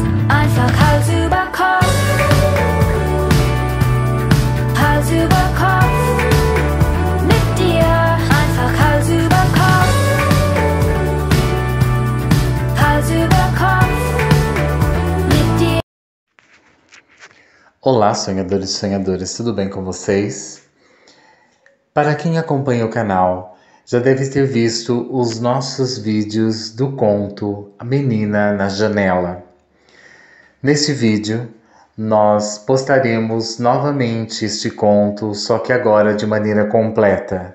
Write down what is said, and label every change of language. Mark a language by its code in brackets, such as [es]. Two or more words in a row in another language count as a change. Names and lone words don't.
[de] Einfach Hals über Kopf, Hals über Kopf, mit dir. Einfach Hals über Kopf, Hals über Kopf, mit dir. [pt] Olá, sonhadores e sonhadoras, tudo bem com vocês? Para quem acompanha o canal, já deve ter visto os nossos vídeos do conto A Menina na Janela. Neste vídeo, nós postaremos novamente este conto, só que agora de maneira completa.